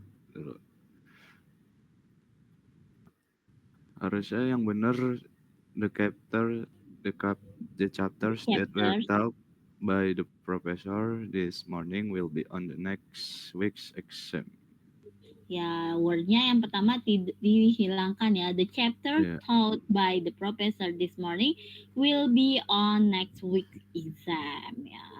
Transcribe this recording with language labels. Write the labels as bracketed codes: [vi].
[id] Dulu. Harusnya yang benar [en] the chapters that were taught by the professor this morning will be on the next week's exam. [id] Ya, wordnya yang pertama dihilangkan ya. [en] The chapter taught by the professor this morning will be on next week's exam ya.